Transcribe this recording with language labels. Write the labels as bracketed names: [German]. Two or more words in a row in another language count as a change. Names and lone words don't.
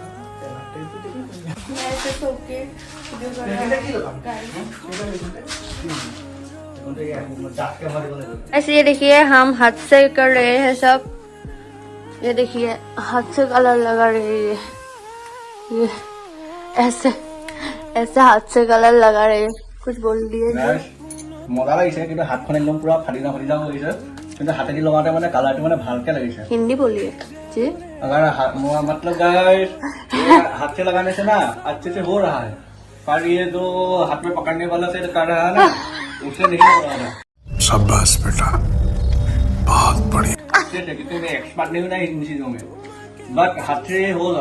[Hindi] मैं ऐसे सो के वीडियो कर रहा हूं। ऐसे ये देखिए हम हाथ से कर रहे हैं सब। ये देखिए हाथ से कलर लगा रहे हैं, ये ऐसे ऐसे हाथ से कलर लगा रहे हैं। कुछ बोल दिए [Assamese] মজা লাগিছে, কিন্তু হাতখন একদম পুৰা ফাটি যাওঁ লাগিছে, কিন্তু হাতেদি লগাওঁতে মানে কালাৰটো মানে ভালকে লাগিছে। [Hindi] हिंदी बोलिए जी। अगर मतलब गाइस हाथ से लगाने से ना अच्छे से हो रहा है, पर ये जो हाथ में पकड़ने वाला से कर रहा है ना, उससे नहीं हो रहा है। शाबाश बेटा, बहुत बढ़िया। क्योंकि मैं एक्सपर्ट नहीं हूँ ना इन चीजों में, बट हाथ से होगा।